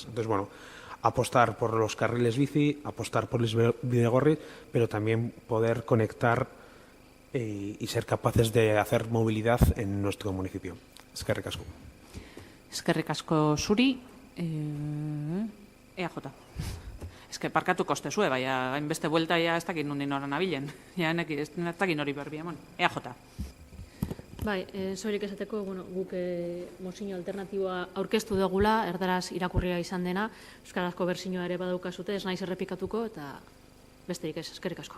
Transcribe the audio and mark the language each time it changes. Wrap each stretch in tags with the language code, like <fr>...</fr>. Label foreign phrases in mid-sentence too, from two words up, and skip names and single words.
<es>Entonces, bueno, apostar por los carriles bici, apostar por los bidegorris, pero también poder conectar y ser capaces de hacer movilidad en nuestro municipio.</es> <eu>Eskerrik asko. Eskerrik asko zuri. EAJ.</eu> <es>Es que</es> <eu>parkatuko ostezue, baina hainbeste buelta ja ez dakit nundi noran abilen. Ja, ez dakit nori berbia. EAJ. Bai, zorik esateko, guk mozio alternatiboa aurkeztu dugula, erdaraz irakurria izan dena, euskarazko berzinoa ere badaukazute, ez naiz errepikatuko, eta besterik ez, eskerrik asko.</eu>